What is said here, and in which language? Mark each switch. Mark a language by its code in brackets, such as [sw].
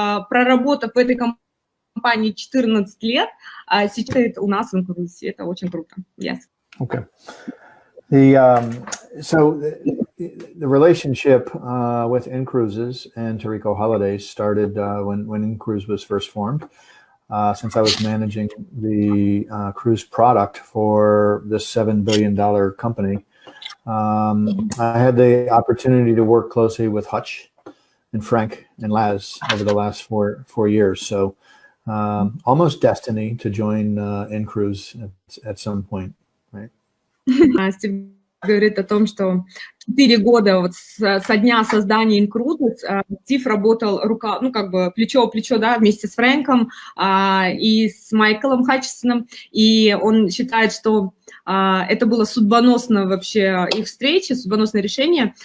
[ru] проработав в этой компании 14 лет, сейчас у нас в inCruises, это очень круто, yes. [en] Okay. So the relationship with inCruises and Tarico Holidays started when inCruise was first formed. Since I was managing the cruise product for this $7 billion company, I had the opportunity to work closely with Hutch and Frank and Laz over the last four years. So almost destiny to join inCruise at some point. [ru] Стив говорит о том, что 4 года вот со дня создания inCruises Стив работал плечо в плечо, да, вместе с Фрэнком и с Майклом Хатчисоном, и он считает, что это было судьбоносно вообще их встречи, судьбоносное решение.